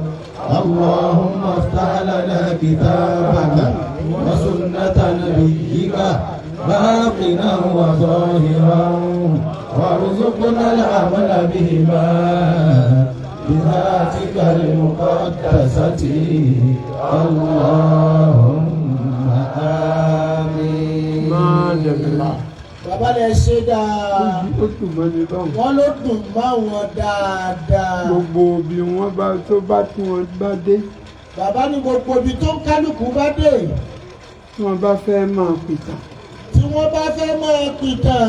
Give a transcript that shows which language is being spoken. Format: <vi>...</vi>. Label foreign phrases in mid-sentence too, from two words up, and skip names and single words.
<ar>اللهم افتح لنا كتابك وسنة نبيك باطنا وظاهرا، وارزقنا العمل بهما بذاتك المقدسة. اللهم آمين.</ar> <yo>Bàbá lè ṣe dáa. Ó dùn mọ́ mi báwọn. Wọ́n ló dùn mọ́ wọn dáadáa. Gbogbo bí wọ́n bá tó bá tí wọ́n bá dé. Bàbá ní gbogbo ibi tó ń kálukú bá dé. Tí wọ́n bá fẹ́ máa pìtàn. Tí wọ́n bá fẹ́ máa pìtàn.</yo>